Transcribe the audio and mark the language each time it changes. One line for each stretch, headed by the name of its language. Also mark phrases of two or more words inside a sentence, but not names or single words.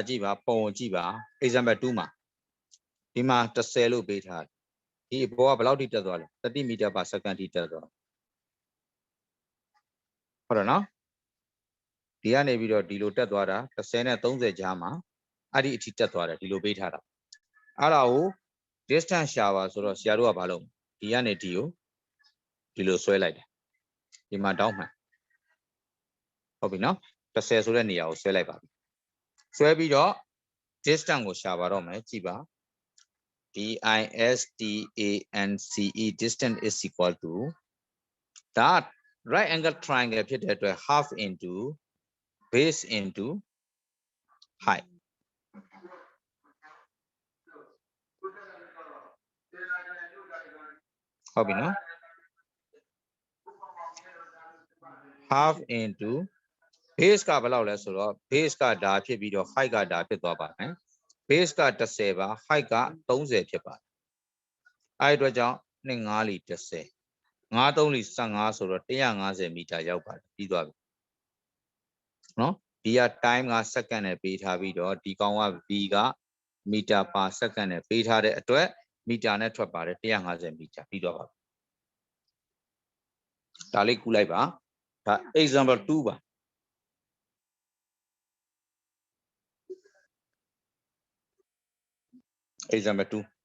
Burmese: ကြည့်ပါပုံကိုကြည့်ပါ example 2မှာဒီမှာ30လို့ပေးထားတယ်ဒီအပေါ်ကဘယ်လောက်ထိတက်သွားလဲ30
English: meter per second
Burmese: ထိတက်သွား ဟုတ်တယ်နော်ဒီကနေပြီးတော့ဒီလိုတက်သွားတာ30နဲ့30ကြားမှာအဲ့ဒီအထိတက်သွားတယ်ဒီလိုပေးထားတာအဲ့ဒါကို distance ရှာပါဆိုတော့ဆရာတို့ကဘာလုပ်ဒီကနေဒီကိုဒီလိုဆွဲလိုက်တယ်ဒီမှာတောင်းမှန်ဟုတ်ပြီနော်30ဆိုတဲ့နေရာကိုဆွဲလိုက်ပါပြီဆွဲပြီးတော့ distance ကိုရှာပါတော့မယ်ကြည့်ပါ
English: distance distance is equal to that right angle triangle
Burmese: ဖြစ်တဲ့အတွက်
English: half into base into height
Burmese: ဟုတ်ပြီနော်
English: half into base
Burmese: ကဘယ်လောက်လဲဆို တော့ base ကဒါဖြစ်ပြီးတော့ height ကဒါဖြစ်သွားပါမယ် base က30ပါ height က30ဖြစ် ပါတယ်အဲ့အတွက်ကြောင့်2 5လီ30 5 3လီ15ဆိုတော့150 မီ တာရောက်ပါတယ်ပြီးသွားပြီနော်ဒီက time က second နဲ့ပေးထားပြီးတော့ဒီကောင်က v က
English: meter per second
Burmese: နဲ့ပေးထားတဲ့အတွက်မီတာနဲ့ထွက်ပါတယ်150 မီတာပြီးတော့ပါဒါလေးကူးလိုက်ပါဒါ example 2ပါexample 2